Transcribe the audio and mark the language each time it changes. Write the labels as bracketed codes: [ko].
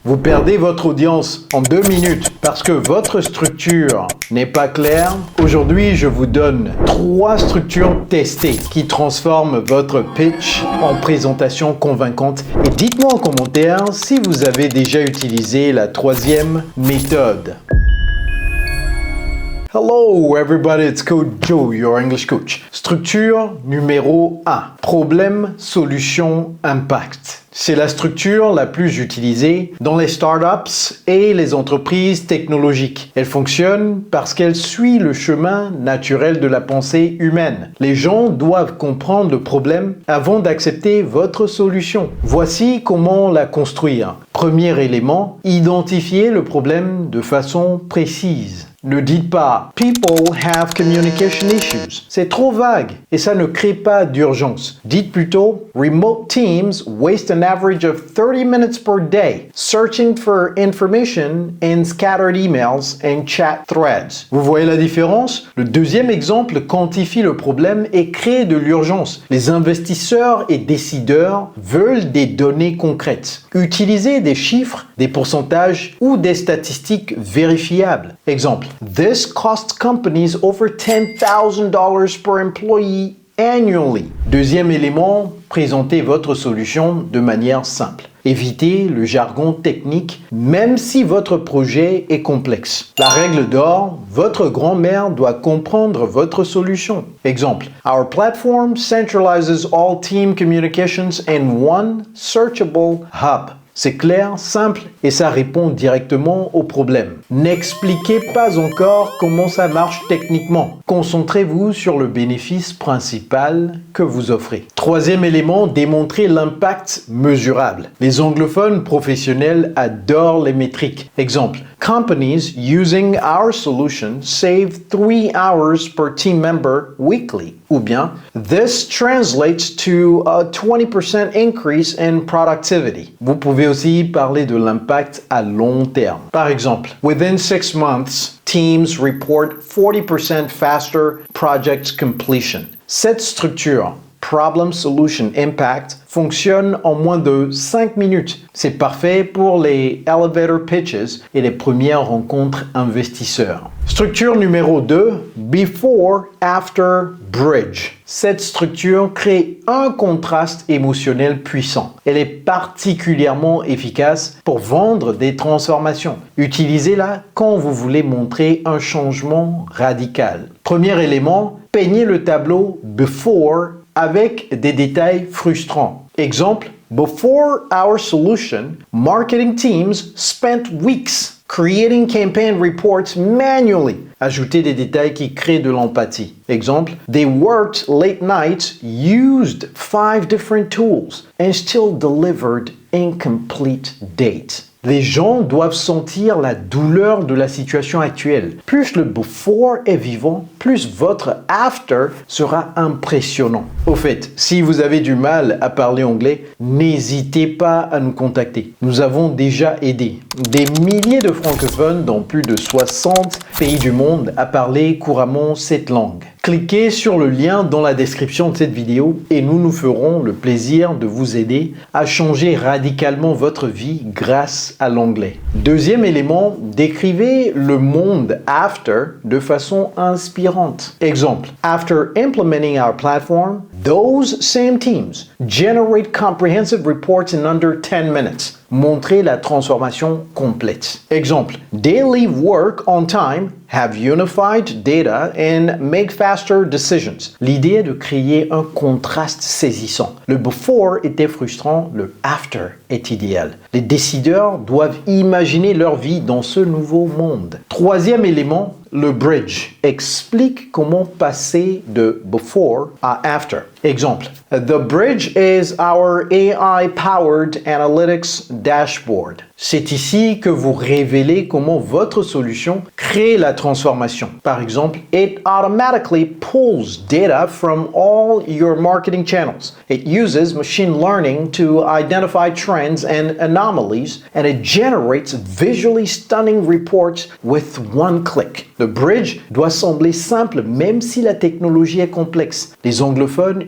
[fr] Vous perdez votre audience en 2 minutes parce que votre structure n'est pas claire. Aujourd'hui, je vous donne 3 structures testées qui transforment votre pitch en présentation convaincante. Et dites-moi en commentaire si vous avez déjà utilisé la 3e méthode. [en] Hello everybody, it's Coach Joe, your English coach. [fr] Structure numéro 1. Problème, solution, impact. C'est la structure la plus utilisée dans les startups et les entreprises technologiques. Elle fonctionne parce qu'elle suit le chemin naturel de la pensée humaine. Les gens doivent comprendre le problème avant d'accepter votre solution. Voici comment la construire. Premier élément, identifier le problème de façon précise. Ne dites pas « [en] People have communication issues ». [fr] C'est trop vague et ça ne crée pas d'urgence. Dites plutôt [en] « Remote teams waste an average of 30 minutes per day searching for information in scattered emails and chat threads ». [fr] Vous voyez la différence? Le deuxième exemple quantifie le problème et crée de l'urgence. Les investisseurs et décideurs veulent des données concrètes. Utilisez des chiffres, des pourcentages ou des statistiques vérifiables. Exemple. [en] This costs companies over $10,000 per employee annually. [fr] Deuxième élément, présentez votre solution de manière simple. Évitez le jargon technique, même si votre projet est complexe. La règle d'or, votre grand-mère doit comprendre votre solution. [en] Exemple, Our platform centralizes all team communications in one searchable hub. [fr] C'est clair, simple et ça répond directement au problème. N'expliquez pas encore comment ça marche techniquement. Concentrez-vous sur le bénéfice principal que vous offrez. Troisième élément, démontrez l'impact mesurable. Les anglophones professionnels adorent les métriques. [en] Exemple, Companies using our solution save 3 hours per team member weekly. [fr] Ou bien, [en] This translates to a 20% increase in productivity. [fr] Vous pouvez aussi parler de l'impact à long terme. Par exemple, [en] Within 6 months, teams report 40% faster project completion. [fr] Cette structure, Problem Solution Impact, fonctionne en moins de 5 minutes. C'est parfait pour les elevator pitches et les premières rencontres investisseurs. Structure numéro 2, Before, After, Bridge. Cette structure crée un contraste émotionnel puissant. Elle est particulièrement efficace pour vendre des transformations. Utilisez-la quand vous voulez montrer un changement radical. Premier élément, peignez le tableau Before avec des détails frustrants. [en] Exemple, Before our solution, marketing teams spent weeks creating campaign reports manually. [fr] Ajoutez des détails qui créent de l'empathie. [en] Exemple, They worked late nights, used 5 different tools, and still delivered incomplete dates. [fr] Les gens doivent sentir la douleur de la situation actuelle. Plus le before est vivant, plus votre after sera impressionnant. Au fait, si vous avez du mal à parler anglais, n'hésitez pas à nous contacter. Nous avons déjà aidé des milliers de francophones dans plus de 60 pays du monde à parler couramment cette langue. Cliquez sur le lien dans la description de cette vidéo et nous nous ferons le plaisir de vous aider à changer radicalement votre vie grâce à l'anglais. Deuxième élément, décrivez le monde after de façon inspirante. [en] Exemple, After implementing our platform, those same teams generate comprehensive reports in under 10 minutes. [fr] Montrez la transformation complète. [en] Exemple, They leave work on time, have unified data and make faster decisions. [fr] L'idée est de créer un contraste saisissant. Le before était frustrant, le after est idéal. Les décideurs doivent imaginer leur vie dans ce nouveau monde. Troisième élément, le bridge explique comment passer de before à after. [en] Exemple, The bridge is our AI-powered analytics dashboard. [fr] C'est ici que vous révélez comment votre solution crée la transformation. Par exemple, [en] It automatically pulls data from all your marketing channels. It uses machine learning to identify trends and anomalies, and it generates visually stunning reports with one click. [fr] Le bridge doit sembler simple même si la technologie est complexe. Les anglophones